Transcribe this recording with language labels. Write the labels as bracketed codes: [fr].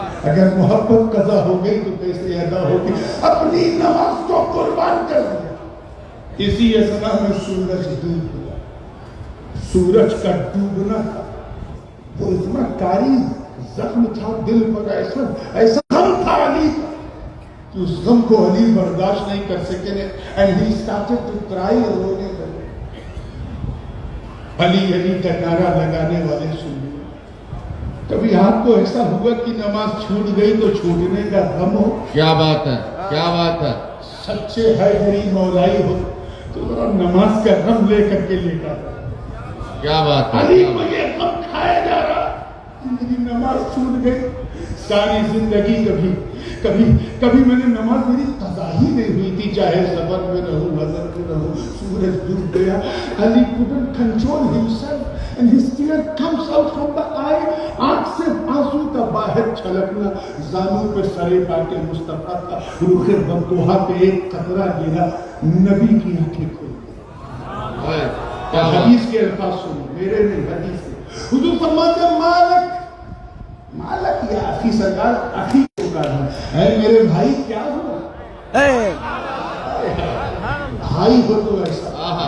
[ur] اگر محبت قضا ہو گئی تو کیسے ادا ہوگی؟ اپنی نماز کو قربان کر دیا. اسی اثنا میں سورج ڈوب گیا. سورج کا ڈوبنا تھا, وہ اتنا کاری زخم تھا دل پر, ایسا غم تھا علی کا کہ اس غم کو علی برداشت نہیں کر سکے. [en] and he started to cry, [ur] رونے لگے. علی علی کا نعرہ لگانے والے سن لیں. کبھی آپ کو ایسا ہوا کہ نماز چھوٹ گئی تو چھوٹنے کا غم ہو؟ کیا بات ہے, کیا بات ہے. سچے ہے میری مولائی ہو تو ذرا نماز کا غم لے کر کے لے کر. کیا بات ہے. علی کو یہ غم کھایا جا رہا کہ میری نماز چھوٹ گئی. ساری زندگی کبھی میں نے نماز میری قضا ہی نہیں ہوئی تھی, چاہے سفر میں رہوں حضر میں رہوں. سورج ڈوب گیا. [en] Ali couldn't control himself and his tear comes out from the eye. [ur] آنکھ سے آنسو کا باہر چھلکنا. زانوں پہ سرے پاک مصطفیٰ کا رخ بطوحہ پہ ایک قطرہ گرا. نبی کی آنکھیں کھل گئی. حدیث کے الفاظ سنو, میرے نہیں حدیث کے. حضور فرماتے ہیں مالک یا اخی سرکار, اخی کو کہا ہے میرے بھائی کیا ہوا؟ بھائی ہو تو ایسا.